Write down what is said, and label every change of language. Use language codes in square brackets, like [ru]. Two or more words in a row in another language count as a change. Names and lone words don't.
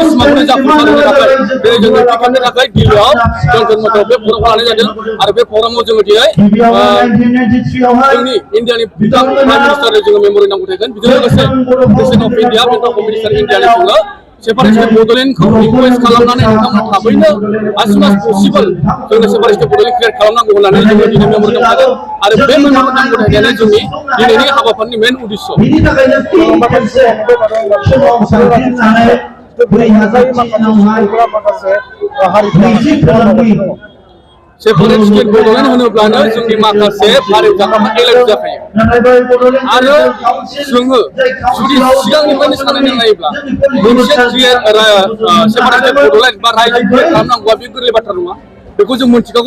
[brx] सिमांखौ जाफुंसार होनो थाखाय दिनै जोङो टिकेटनि थाखाय दिल्लीआव जन्तर मन्थराव बे प्रग्रामखौ लानाय जादों आरो बे प्रग्रामाव जोङो दिनै जोंनि इन्डियानि बिथां प्राइम मिनिस्टारनो जोङो मेम'रेन्डाम गथायगोन बेजों लोगोसे [en] president of India member of minister [brx] इन्डियानि जोङो [en] separate state [brx] बड'लेण्डखौ रिक्वेस्ट खालामनानै नोंथांमोना थाबैनो [en] as soon as possible [brx] जोंनो [en] separate state [brx] बड'लेण्ड क्रिएट खालामनांगौ होननानै जोङो दिनै मेम'रेन्डाम होदों आरो बे मेम'रेन्डाम गथायनायानो जोंनि दिनैनि हाबाफारिनि मेन उद्देश्य [en] separate state [brx] बड'लेण्ड होनोब्लानो जोंनि माखासे फारिव जाग्राफ्रा एलार्ट जाखायो आरो जोङो जुदि सिगांनिफ्रायनो साननानै नायोब्ला मोनसे [en] separate state [brx] बड'लेण्ड बा रायजो क्रिएट खालामनांगौआ बे गोरलै बाथ्रा नङा बेखौ जों मिथिखागौ